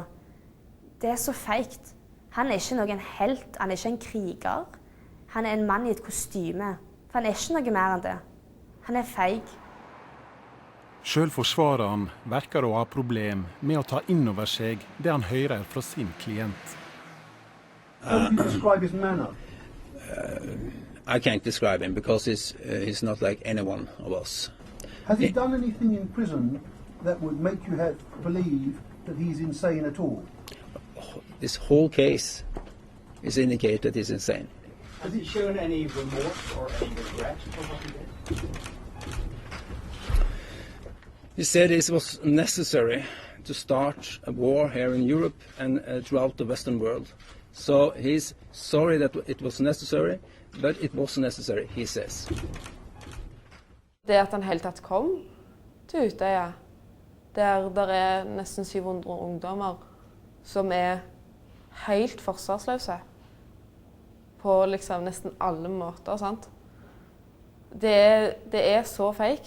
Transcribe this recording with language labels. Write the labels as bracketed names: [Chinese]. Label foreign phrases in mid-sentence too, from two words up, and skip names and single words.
[Norwegian] Det er så feigt. Han er ikke noen helt, han er ikke en kriger. Han er en mann i et kostyme. For han er ikke noe mer enn det. Han er feig. Selv forsvareren virker å ha problem med å ta inn over seg det han hører fra sin klient. [English] How do you describe his manner? I can't describe him because he's not like any one of us. Has he done anything in prison that would make you believe that he's insane at all? This whole case is indicated he's insane. Has he shown any remorse or any regret for what he did? He said it was necessary to start a war here in Europe and throughout the Western world. So he's sorry that it was necessary, but it was necessary, he says. [Norwegian] Det at han helt tatt kom til Utøya, der nesten 700 ungdommer som helt forsvarsløse på liksom nesten alle måter, sant? Det så feikt. Det er det.